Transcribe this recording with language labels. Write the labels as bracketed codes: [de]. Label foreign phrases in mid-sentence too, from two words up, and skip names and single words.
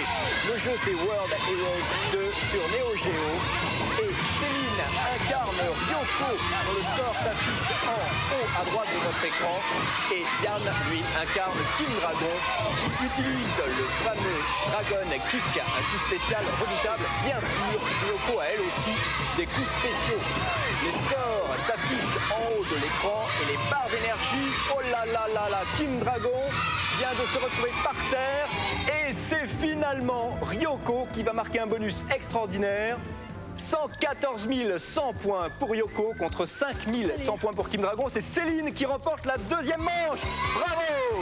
[fr] Le jeu c'est World Heroes 2 sur Neo Geo et Céline incarne Ryoko dont le score s'affiche en haut à droite de votre écran et Yann lui incarne Kim Dragon qui utilise le fameux Dragon Kick, un coup spécial redoutable. Bien sûr, Ryoko a elle aussi des coups spéciaux. Les scores s'affichent en haut de l'écran et les barres d'énergie, oh là là là là, Kim Dragon vient de se retrouver par terre et c'est finalement Ryoko qui va marquer un bonus extraordinaire. 114 100 points pour Ryoko contre 5 100 points pour Kim Dragon. C'est Céline qui remporte la deuxième manche. Bravo!